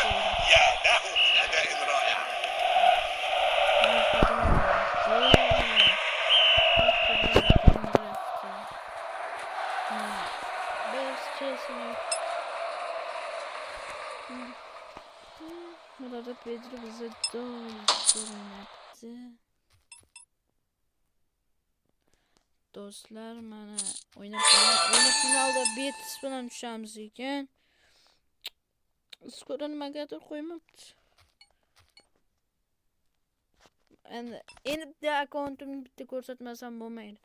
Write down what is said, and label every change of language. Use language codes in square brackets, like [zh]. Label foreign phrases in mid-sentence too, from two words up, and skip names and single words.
[ar] يا له من أداء رائع. [tr] Burada Pedro bize doğru yaptı. [uz] Do'stlar, mana o'yin finalda Betis bilan tushamiz ekan. Skor nimagadir qo'ymabdi. Endi akkauntimni bitta ko'rsatmasam bo'lmaydi.